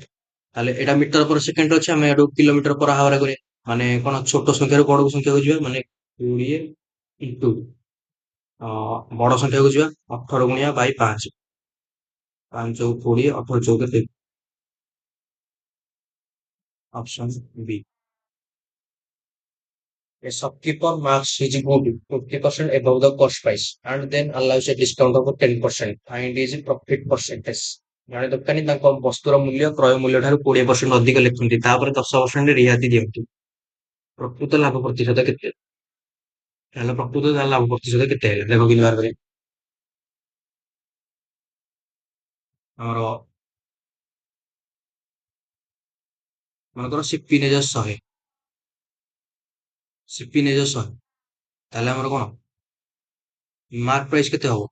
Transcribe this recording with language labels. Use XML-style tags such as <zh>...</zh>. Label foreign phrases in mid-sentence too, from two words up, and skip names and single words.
<or>ତାହେଲେ ଏଇଟା</or> <en>meter per second</en> <or>ଅଛି, ଆମେ ଏଠୁ</or> <en>kilometer per hour</en> <or>କରିବା। ମାନେ କଣ ଛୋଟ ସଂଖ୍ୟାରୁ ବଡ ସଂଖ୍ୟାକୁ ଯିବା, ମାନେ 20 ଇଣ୍ଟୁ ବଡ ସଂଖ୍ୟାକୁ ଯିବା 18 ଗୁଣିଆ ବାଇ 5। 5 ଚଉକୁ 20, 18 ଚଉକୁ କେତେ? ଅପସନ ବି।</or> <en>A shopkeeper marks his good 50% above the cost price and then allows a discount of 10%. Find his profit percentage.</en> <or>ଜଣେ ଦୋକାନୀ ତାଙ୍କ ବସ୍ତୁର ମୂଲ୍ୟ କ୍ରୟ ମୂଲ୍ୟ ଠାରୁ 20% ଅଧିକ ଲେଖନ୍ତି, ତାପରେ 10% ରିହାତି ଦିଅନ୍ତି। ପ୍ରକୃତ ଲାଭ ପ୍ରତିଶତ କେତେ? ତାହେଲେ ପ୍ରକୃତ ଲାଭ ପ୍ରତିଶତ କେତେ ହେଲା ଦେଖ କେମିତି ବାହାର କରିବା। ଆମର ମନେକର ସିପି ନେଇଯାଅ 100, ସିପି ନେଇଯାଅ 100, ତାହେଲେ ଆମର କଣ</or> <en>mark price</en> <or>କେତେ ହବ?</or>